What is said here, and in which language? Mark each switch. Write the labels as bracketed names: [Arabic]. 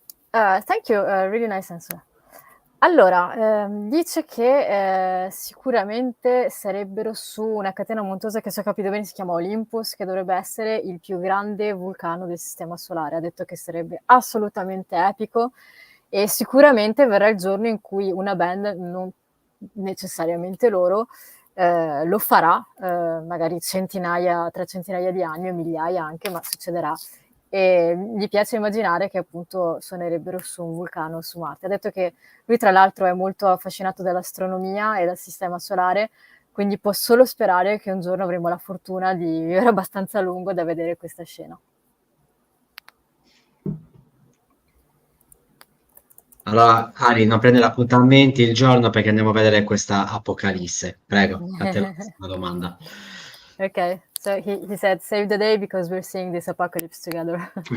[English] Thank you, really nice answer. [Italian] Allora, dice che sicuramente sarebbero su una catena montuosa che, se ho capito bene, si chiama Olympus, che dovrebbe essere il più grande vulcano del sistema solare. Ha detto che sarebbe assolutamente epico e sicuramente verrà il giorno in cui una band, non necessariamente loro, lo farà, magari tra centinaia di anni o migliaia anche, ma succederà. E gli piace immaginare che appunto suonerebbero su un vulcano su Marte. Ha detto che lui tra l'altro è molto affascinato dall'astronomia e dal sistema solare, quindi può solo sperare che un giorno avremo la fortuna di vivere abbastanza a lungo da vedere questa scena. Allora, Ari, non prendere appuntamenti il giorno perché andiamo a vedere questa Apocalisse. Prego, a te la prossima domanda. [English] Okay, so he said save the day because we're seeing this apocalypse together.